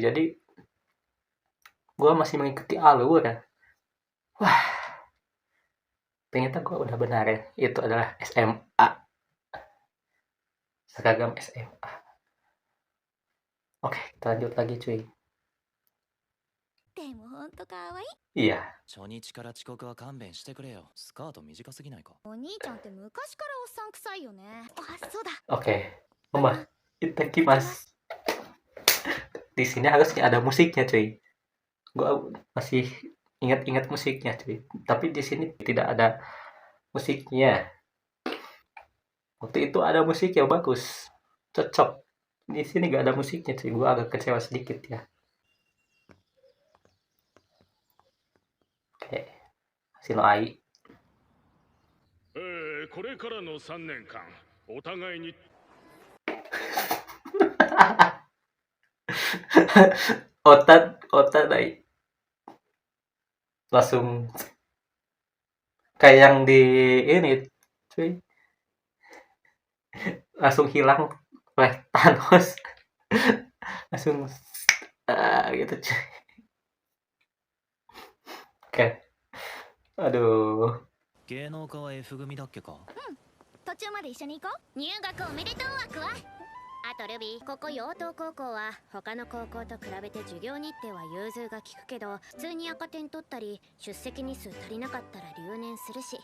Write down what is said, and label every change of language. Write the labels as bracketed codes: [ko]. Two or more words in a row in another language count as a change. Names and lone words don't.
[id] Jadi gua masih mengikuti alur ya. Wah, ternyata gua udah benar ya. Itu adalah SMA. Seragam SMA. Oke, kita lanjut lagi cuy. [ja] でもほんと可愛い。 [id] Iya. [ja] 初日から遅刻は勘弁してくれよ。スカート短すぎないか。お兄ちゃんって昔からおっさん臭いよね。あ、そうだ。 Oke. ママ、いただきます. [id] Di sini harusnya ada musiknya cuy. Gua masih ingat-ingat musiknya cuy. Tapi di sini tidak ada musiknya. Waktu itu ada musiknya bagus. Cocok. Di sini gak ada musiknya cuy. Gua agak kecewa sedikit ya. Oke. Hasino Ai. [ja] これからの3年間お互いに [id] Otat Ai. Langsung kayak yang di ini cuy. Langsung hilang oleh Thanos. Langsung gitu cuy. Oke. Aduh. [ja] 芸能科は F 組だっけか。途中まで一緒に行こう。入学おめでとう枠は。あとルビー、ここ陽東高校は他の高校と比べて授業日程は融通が利くけど、普通に赤点取ったり出席日数足りなかったら留年するし、